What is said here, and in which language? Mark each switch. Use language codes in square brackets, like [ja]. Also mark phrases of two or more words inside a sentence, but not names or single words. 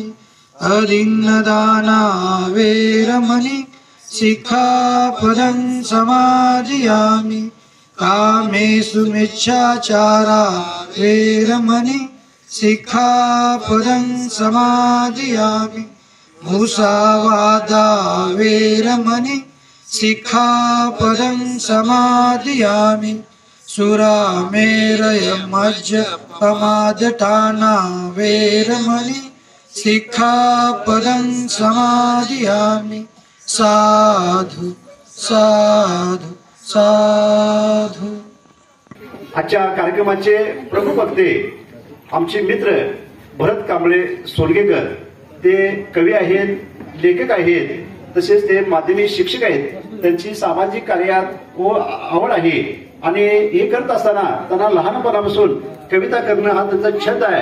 [pi] अदिन्नदाना वेरमणि सिक्खापदं समादियामि कामेषु मिच्छाचारा वेरमणि सिक्खापदं समादियामि मुसावादा वेरमणि सिक्खापदं समादियामि सुरामेरय मज्जपमादठाना वेरमणि सिक्खापदं समादियामि साधु साधु साधु। [mr] आजच्या कार्यक्रमाचे प्रमुख वक्ते आमचे मित्र भरत कांबळे सोलगेकर, ते कवी आहेत, लेखक आहेत, तसेच ते माध्यमिक शिक्षक आहेत। त्यांची सामाजिक कार्यात आवड आहे आणि हे करत असताना त्यांना लहानपणापासून कविता करणं हा त्यांचा छंद आहे।